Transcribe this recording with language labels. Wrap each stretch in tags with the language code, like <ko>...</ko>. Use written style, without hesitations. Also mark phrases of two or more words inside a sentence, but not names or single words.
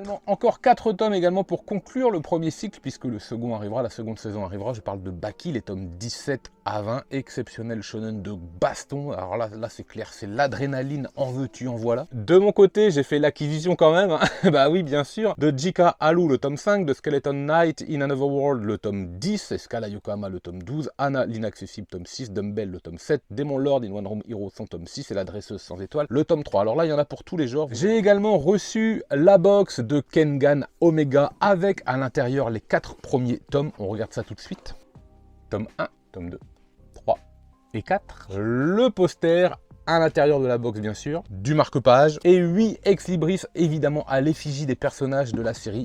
<fr>Également, encore 4 tomes également pour conclure le premier cycle, puisque le second arrivera, la seconde saison arrivera. Je parle de Baki, les tomes 17 à 20, exceptionnel shonen de baston. Alors là c'est clair, c'est l'adrénaline, en veux-tu, en voilà. De mon côté, j'ai fait l'acquisition quand même, bah oui, bien sûr, de Jika Haru, le tome 5, de Skeleton Knight in Another World, le tome 10, Escala Yokohama, le tome 12, Anna l'inaccessible, tome 6, Dumbbell, le tome 7, Demon Lord in One Room Hero, son tome 6, et la dresseuse sans étoile, le tome 3. Alors là, il y en a pour tous les genres. J'ai également reçu la box de Kengan Omega avec à l'intérieur les 4 premiers tomes. On regarde ça tout de suite. Tome 1, tome 2, 3 et 4. Le poster à l'intérieur de la box, bien sûr, du marque-page et 8 ex-libris évidemment à l'effigie des personnages de la série.</fr>